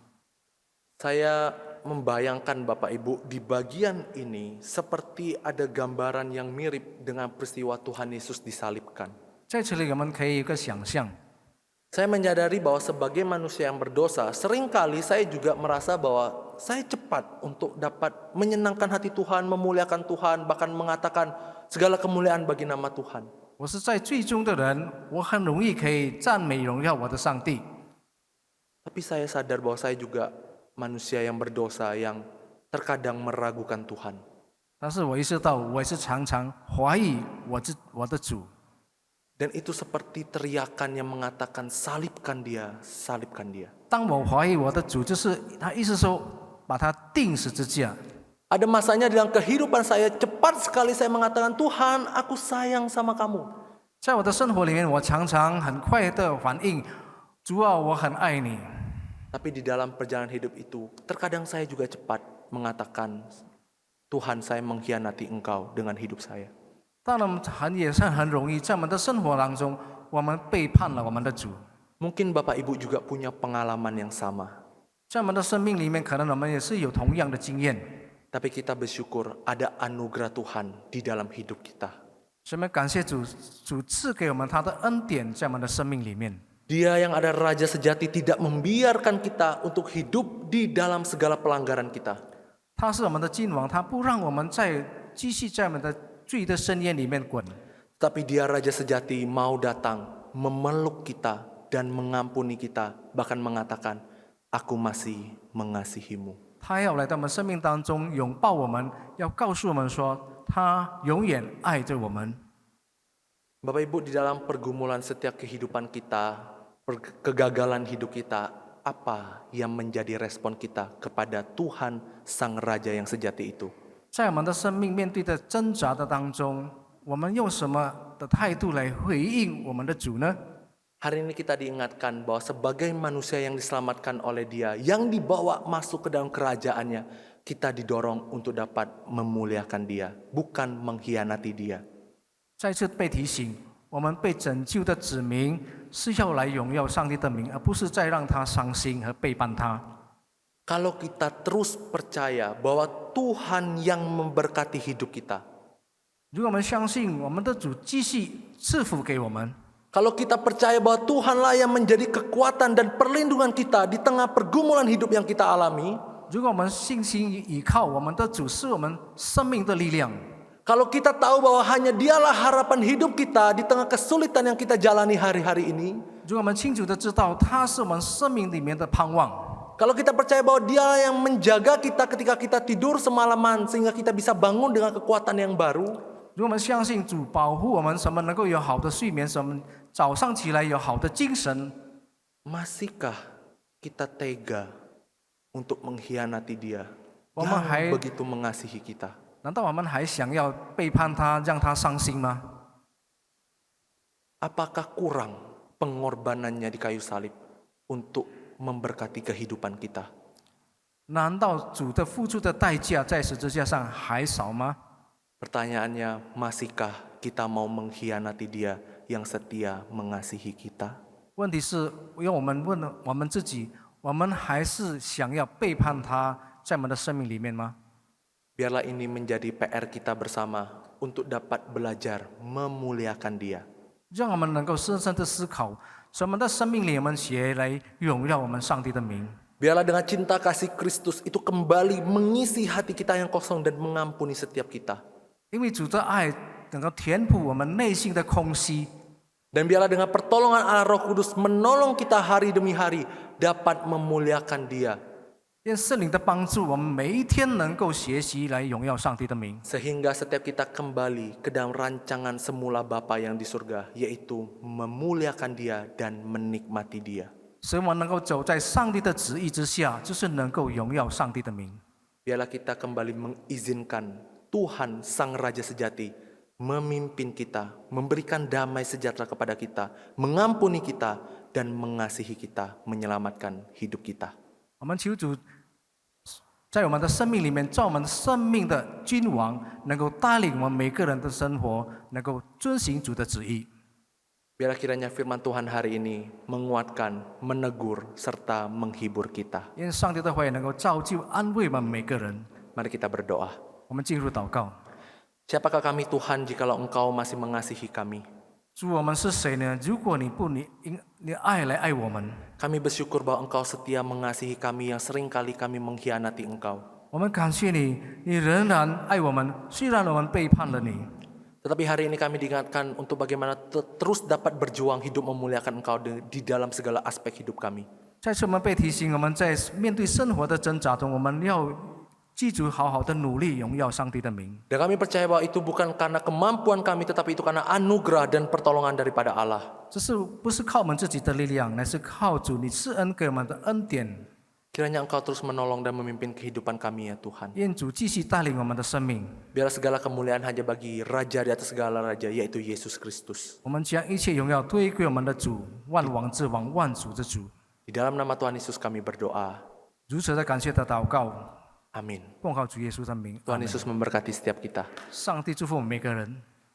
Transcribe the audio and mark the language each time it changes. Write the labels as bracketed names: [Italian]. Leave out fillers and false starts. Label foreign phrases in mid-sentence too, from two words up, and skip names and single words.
[Indonesian] Saya membayangkan Bapak Ibu di bagian ini seperti ada gambaran yang mirip dengan peristiwa Tuhan Yesus disalibkan. [Chinese] 在这里，我们可以有一个想象， [Indonesian] Saya menyadari bahwa sebagai manusia yang berdosa, seringkali saya juga merasa bahwa saya cepat untuk dapat menyenangkan hati Tuhan, memuliakan Tuhan, bahkan mengatakan segala kemuliaan bagi nama Tuhan. [Chinese] 我是在最终的人，我很容易可以赞美荣耀我的上帝。 [Indonesian] Tapi saya sadar bahwa saya juga manusia yang berdosa yang terkadang meragukan Tuhan. [Chinese] 但是我意识到，我也是常常怀疑我的主。 [Indonesian] Dan itu seperti teriakan yang mengatakan salibkan dia, salibkan dia. [Chinese] 当我怀疑我的主，就是他意思说把他钉十字架。 [Indonesian] Ada masanya dalam kehidupan saya cepat sekali saya mengatakan Tuhan, aku sayang sama kamu. [Chinese] 在我的生活里面，我常常很快的反应，主啊，我很爱你。 [Indonesian] Tapi di dalam perjalanan hidup itu, terkadang saya juga cepat mengatakan, Tuhan saya mengkhianati engkau dengan hidup saya. [Chinese] 当然，也是很容易在我们的生活当中，我们背叛了我们的主。 [Indonesian] Mungkin Bapak Ibu juga punya pengalaman yang sama. [Chinese] 在我们的生命里面，可能我们也是有同样的经验。 [Indonesian] Tapi kita bersyukur ada anugerah Tuhan di dalam hidup kita. [Chinese] 所以我们感谢主，主赐给我们他的恩典，在我们的生命里面。 [Indonesian] Dia yang ada Raja sejati tidak membiarkan kita untuk hidup di dalam segala pelanggaran kita. [Chinese] 他是我们的君王，他不让我们继续在我们的罪的深渊里面滚。 [Indonesian] Tapi dia Raja sejati mau datang memeluk kita dan mengampuni kita, bahkan mengatakan, aku masih mengasihimu. [Chinese] 他要来到我们生命当中拥抱我们，要告诉我们说，他永远爱着我们。 [Indonesian] Bapak Ibu, di dalam pergumulan setiap kehidupan kita, kegagalan hidup kita, apa yang menjadi respon kita kepada Tuhan Sang Raja yang sejati itu? [Chinese] 在我们的生命面对的挣扎的当中，我们用什么的态度来回应我们的主呢？ [Indonesian] Hari ini kita diingatkan bahwa sebagai manusia yang diselamatkan oleh Dia, yang dibawa masuk ke dalam kerajaannya, kita didorong untuk dapat memuliakan Dia, bukan mengkhianati Dia. [Chinese] 再次被提醒，我们被拯救的子民是要来荣耀上帝的名，而不是再让他伤心和背叛他。 [Indonesian] Kalau kita terus percaya bahwa Tuhan yang memberkati hidup kita, [Chinese] 如果我们相信我们的主继续赐福给我们， [Indonesian] kalau kita percaya bahwa Tuhanlah yang menjadi kekuatan dan perlindungan kita di tengah pergumulan hidup yang kita alami, [Chinese] 如果我们信心倚靠我们的主是我们生命的力量， [Indonesian] kalau kita tahu bahwa hanya Dialah harapan hidup kita di tengah kesulitan yang kita jalani hari-hari ini, [Chinese] 如果我们清楚的知道他是我们生命里面的盼望， [Indonesian] kalau kita percaya bahwa Dia yang menjaga kita ketika kita tidur semalaman sehingga kita bisa bangun dengan kekuatan yang baru, [Chinese] 如果我们相信主保护我们，使我们能够有好的睡眠，使我们早上起来有好的精神， [Indonesian] masihkah kita tega untuk mengkhianati Dia Wah, yang mahal. begitu mengasihi kita? [Chinese] 难道我们还想要背叛他，让他伤心吗？ [Indonesian] Apakah kurang pengorbanannya di kayu salib untuk memberkati kehidupan kita? [Chinese] 难道主的付出的代价在十字架上还少吗？ [Indonesian] Pertanyaannya, masihkah kita mau mengkhianati Dia yang setia mengasihi kita? [Chinese] 问题是，要我们问我们自己，我们还是想要背叛他，在我们的生命里面吗？ [Indonesian] Biarlah ini menjadi PR kita bersama untuk dapat belajar memuliakan Dia. [Chinese] 让我们能够深深的思考，使我们的生命里我们学来荣耀我们上帝的名。 [Indonesian] Biarlah dengan cinta kasih Kristus itu kembali mengisi hati kita yang kosong dan mengampuni setiap kita. [Chinese] 因为主的爱能够填补我们内心的空隙， [Indonesian] Dan biarlah dengan pertolongan Allah Roh Kudus menolong kita hari demi hari dapat memuliakan Dia. [Chinese] 愿圣灵的帮助，我们每一天能够学习来荣耀上帝的名， [Indonesian] Sehingga setiap kita kembali ke dalam rancangan semula Bapa yang di surga, yaitu memuliakan Dia dan menikmati Dia. [Chinese] 使我们能够走在上帝的旨意之下，就是能够荣耀上帝的名。 [Indonesian] Biarlah kita kembali mengizinkan Tuhan Sang Raja Sejati memimpin kita, memberikan damai sejahtera kepada kita, mengampuni kita, dan mengasihi kita, menyelamatkan hidup kita. [Chinese] 我们求主在我们的生命里面，做我们生命的君王，能够带领我们每个人的生活，能够遵行主的旨意。 [Indonesian] Biarlah kiranya firman Tuhan hari ini menguatkan, menegur, serta menghibur kita. [Chinese] 愿上帝的话语能够造就、安慰我们每个人。 [Indonesian] Mari kita berdoa. [Chinese] 我们进入祷告。 [Indonesian] Siapakah kami Tuhan jikalau Engkau masih mengasihi kami? [Chinese] 主，我们是谁呢？如果你不你爱来爱我们， [Indonesian] Kami bersyukur bahwa Engkau setia mengasihi kami yang seringkali kami mengkhianati Engkau. [Chinese] 我们感谢你，你仍然爱我们，虽然我们背叛了你。 [Indonesian] Tetapi hari ini kami diingatkan untuk bagaimana terus dapat berjuang hidup memuliakan Engkau di dalam segala aspek hidup kami. [Chinese] 再次我们被提醒，我们在面对生活的挣扎中，我们要记住好好的努力，荣耀上帝的名。 [Indonesian] Dan kami percaya bahwa itu bukan karena kemampuan kami, tetapi itu karena anugerah dan pertolongan daripada Allah. [Chinese] 这是不是靠我们自己的力量，乃是靠主你赐恩给我们的恩典。 [Indonesian] Kiranya Engkau terus menolong dan memimpin kehidupan kami ya Tuhan. [Chinese] 愿主继续带领我们的生命。 [Indonesian] Biarlah segala kemuliaan hanya bagi Raja di atas segala Raja, yaitu Yesus Kristus. [Chinese] 我们将一切荣耀归归我们的主，万王之王，万主之主。 [Indonesian] Di dalam nama Tuhan Yesus kami berdoa. [Chinese] 如此的感谢的祷告， [Indonesian] Amin. [Chinese] 奉靠主耶稣的名。 [Indonesian] Tuhan [Chinese] 阿门 [Indonesian] Yesus memberkati setiap kita. [Chinese] 上帝祝福我们每个人。